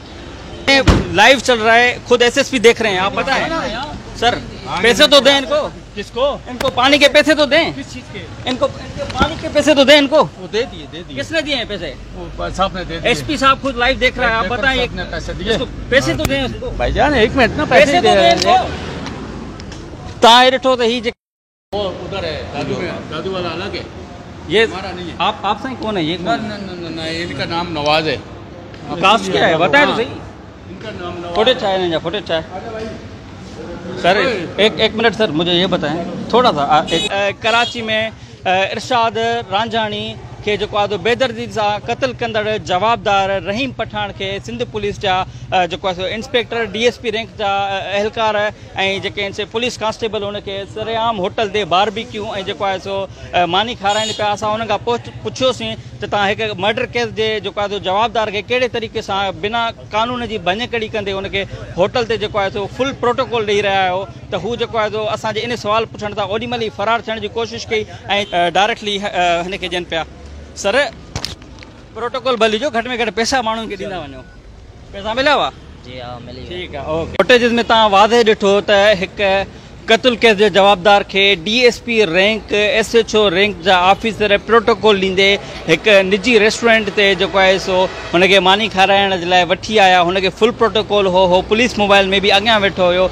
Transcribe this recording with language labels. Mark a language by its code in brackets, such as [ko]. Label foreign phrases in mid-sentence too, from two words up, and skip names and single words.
[ur] لائیو چل رہا ہے، خود ایس ایس پی دیکھ رہے ہیں، آپ پتا ہے سر. پیسے تو دیں ان کو. کس کو? ان کو پانی کے پیسے تو دیں. کس چیز کے? ان کو پانی کے پیسے تو دیں ان کو. وہ دے دیے. کس نے دیے ہیں پیسے? وہ صاحب نے دے دیے. ایس پی صاحب خود لائیو دیکھ رہا ہے، آپ بتائیں. پیسے دیے, پیسے تو دیں اس کو. بھائی جان 1 منٹ نا, پیسے تو دیں ان کو. [sd] तां ॾिठो त ही [ur] وہ ادھر ہے دادو والا الگ ہے, ये ہمارا نہیں ہے. آپ صحیح کون ہے یہ? نا ان کا نام نواز ہے. کاسٹ کیا ہے بتائے تو صحیح. ان کا نام نواز. فوٹیج چاہے نہیں، فوٹیج چاہے سر۔ ایک منٹ سر، مجھے یہ بتائیں تھوڑا سا. [sd] कराची में इरशाद रांझानी के जो आहे बेदर्दी सां क़त्ल कंदड़ जवाबदार रहीम पठान के सिंध पुलिस जा जो [en] inspector DSP rank [sd] जा एहलकार ऐं जेके से [en] police constable [sd] उनके सरेआम होटल ते बारबेक्यू ऐं जेको आहे सो मानी खाराइनि पिया। असां हुन खां पुछियोसीं त तव्हां हिकु मर्डर केस जे जेको आहे जवाबदार खे कहिड़े तरीक़े सां बिना कानून जी भञकड़ी कंदे उनखे होटल ते जेको आहे सो [en] full protocol [sd] ॾेई रहिया आहियो, त हू जेको आहे सो असांजे इन सुवाल पुछण था ओॾीमहिल ई फ़रार थियण जी कोशिशि कई ऐं डायरेक्टली हिनखे ॾियनि पिया। सर प्रोटोकॉल भली जो घटि में घटि पैसा माण्हुनि खे ॾींदा वञो। पैसा मिलिया हुआ? [ur] جی ہاں ملی. ٹھیک ہے اوکے. [sd] फुटेज में तव्हां वाज़े ॾिठो त हिकु क़त्ल केस जे जवाबदार खे [en] DSP rank SHO rank [sd] जा ऑफिसर प्रोटोकॉल ॾींदे हिकु निजी रेस्टोरेंट ते जेको आहे सो हुनखे मानी खाराइण जे लाइ वठी आया। हुनखे [en] full protocol [sd] हो पुलिस मोबाइल में बि अॻियां वेठो हुयो।